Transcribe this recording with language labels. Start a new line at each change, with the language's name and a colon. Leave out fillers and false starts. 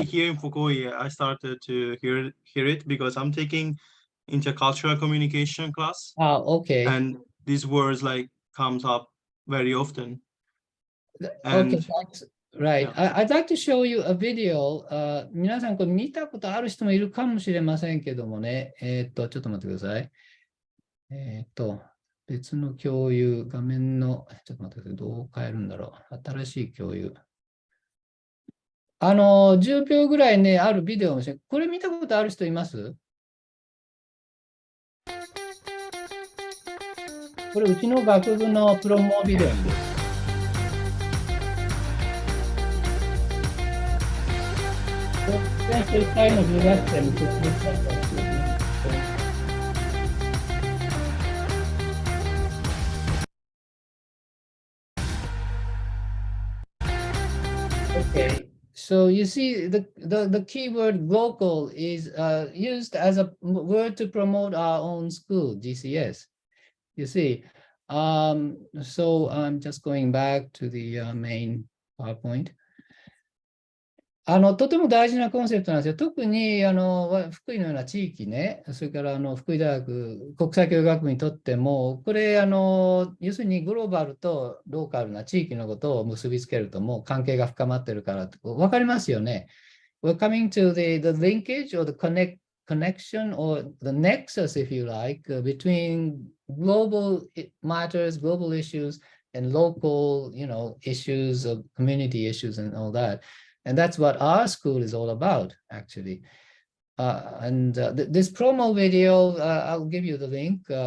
English: about it. here in Fukui, I started to hear it because I'm taking intercultural communication class, Okay. and these words like comes up very often. Okay, And that's right. yeah. I'd like to show you a video.
Japanese: 皆さんこれ見たことある人もいるかもしれませんけどもね。ちょっと待ってください。別の共有、画面の、ちょっと待ってください。どう変えるんだろう。新しい共有。 10秒ぐらいね、あるビデオを見せて、これ見たことある人います？これ、うちの学部のプロモビデオです。 1回の留学生に説明したんですけどね。
English: Okay, so you see the keyword local is used as a word to promote our own school, GCS. You see, so I'm just going back to the main PowerPoint.
Japanese: とても大事なコンセプトなんですよ。特に福井のような地域ね、それから福井大学国際教育学部にとっても、これ要するにグローバルとローカルな地域のことを結びつけると、もう関係が深まってるから分かりますよね。
English: We're coming to the linkage or the connection or the nexus, if you like, between global matters, global issues, and local, issues of community issues and all that. And that's what our school is all about, actually. This promo video, I'll give you the link.